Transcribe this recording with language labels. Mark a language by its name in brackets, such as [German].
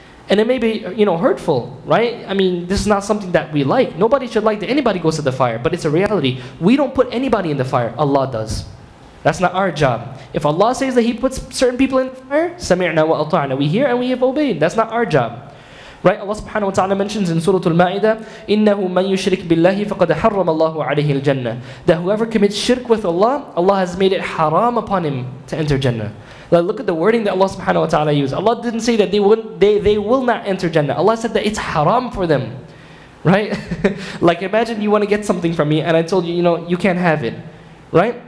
[English] And it may be, hurtful, right? I mean, this is not something that we like. Nobody should like that anybody goes to the fire, but it's a reality. We don't put anybody in the fire. Allah does. That's not our job. If Allah says that He puts certain people in the fire, [Arabic] سَمِعْنَا وَأَطَعْنَا, [English] we hear and we have obeyed. That's not our job. Right? Allah subhanahu wa ta'ala mentions in Surah Al-Ma'idah, [Arabic] إِنَّهُ مَنْ يُشْرِكْ بِاللَّهِ فَقَدْ حَرَّمَ اللَّهُ عَلَيْهِ الْجَنَّةِ. [English] That whoever commits shirk with Allah, Allah has made it haram upon him to enter Jannah. Like, look at the wording that Allah subhanahu wa ta'ala used. Allah didn't say that they will not enter Jannah. Allah said that it's haram for them. Right? Like imagine you want to get something from me and I told you, you can't have it. Right?